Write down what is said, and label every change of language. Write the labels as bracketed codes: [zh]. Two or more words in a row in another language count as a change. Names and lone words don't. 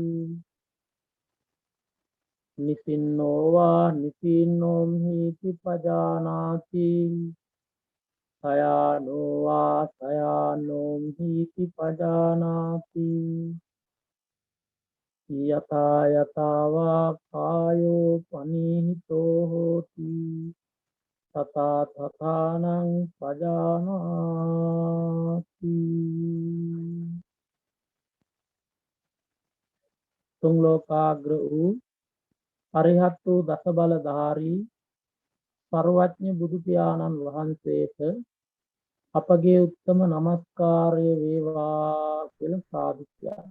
[pi] නිසින්නෝ වා නිසින්නෝම් හීති පජානාති සයානෝ වා සයානෝම් හීති පජානාති යතා යතා වා කායෝ පනීහිතෝ හෝති තථා තථානං පජානාති. [si] තුන් ලෝකාග්‍ර වූ අරිහත් වූ දස බලධාරී සර්වඥ බුදු පියාණන් වහන්සේට අපගේ උත්තම නමස්කාරය වේවා කියලා සාදු කියනවා.